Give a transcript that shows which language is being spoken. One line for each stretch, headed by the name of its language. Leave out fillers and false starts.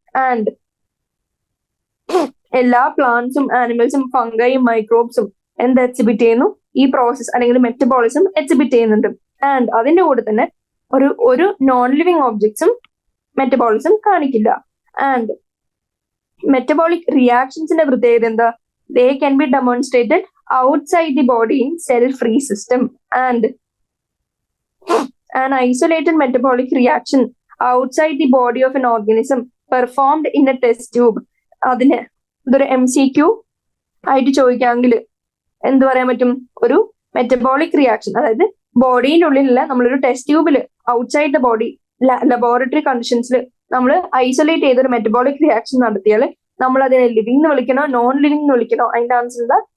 Malayalam: And എല്ലാ പ്ലാന്റ്സും ആനിമൽസും ഫംഗൈയും മൈക്രോബ്സും എന്ത് exhibit ചെയ്യുന്നു? ഈ പ്രോസസ് അല്ലെങ്കിൽ മെറ്റബോളിസം എക്സിബിറ്റ് ചെയ്യുന്നുണ്ട്. ആൻഡ് അതിന്റെ കൂടെ തന്നെ ഒരു നോൺ ലിവിങ് ഒബ്ജക്ട്സും മെറ്റബോളിസം കാണിക്കില്ല. ആൻഡ് മെറ്റബോളിക് റിയാക്ഷൻസിന്റെ പ്രത്യേകത എന്താ?
English: They can be demonstrated outside the body in cell-free system, and an isolated metabolic reaction outside the body of an organism performed in a test tube.
Malayalam: അതിന് ഇതൊരു MCQ ആയിട്ട് ചോദിക്കാമെങ്കിൽ എന്ത് പറയാൻ പറ്റും? ഒരു മെറ്റബോളിക് റിയാക്ഷൻ, അതായത് ബോഡിയുടെ ഉള്ളിലല്ല, നമ്മളൊരു ടെസ്റ്റ് ട്യൂബിൽ ഔട്ട്സൈഡ് ദ ബോഡി ലബോറട്ടറി കണ്ടീഷൻസിൽ നമ്മൾ ഐസൊലേറ്റ് ചെയ്തൊരു മെറ്റബോളിക് റിയാക്ഷൻ നടത്തിയാൽ നമ്മൾ അതിനെ ലിവിംഗ് എന്ന് വിളിക്കണോ നോൺ ലിവിംഗ് എന്ന് വിളിക്കണോ? അതിന്റെ ആൻസർ എന്താ?